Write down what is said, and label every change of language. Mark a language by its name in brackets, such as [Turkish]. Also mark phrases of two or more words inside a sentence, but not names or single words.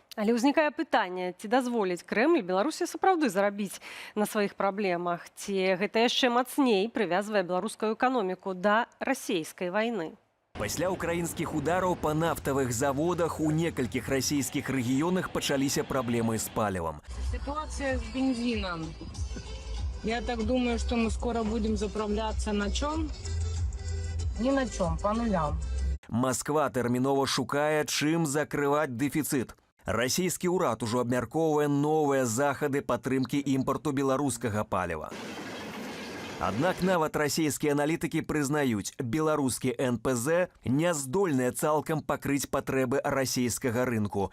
[Belarusian] Але ўзнікае пытанне, ці дазволіць Крэмль Беларусі сапраўды зарабіць на сваіх праблемах, ці гэта яшчэ мацней прывязвае беларускую эканоміку да расійскай вайны. Пасля украінскіх удараў па нафтавых заводах у некалькіх расійскіх рэгіёнах пачаліся праблемы з палівам. [Russian] Ситуация с бензином. Я так думаю, что мы скоро будем заправляться на чем? Ни на чем, по нулям. [Belarusian] Масква тэрмінова шукае, чым закрываць дэфіцыт. Расійскі ўрад ужо абмяркоўвае новыя захады падтрымкі імпарту беларускага паліва. Аднак нават расійскія аналітыкі прызнаюць, беларускі НПЗ не здольныя цалкам пакрыць патрэбы расійскага рынку.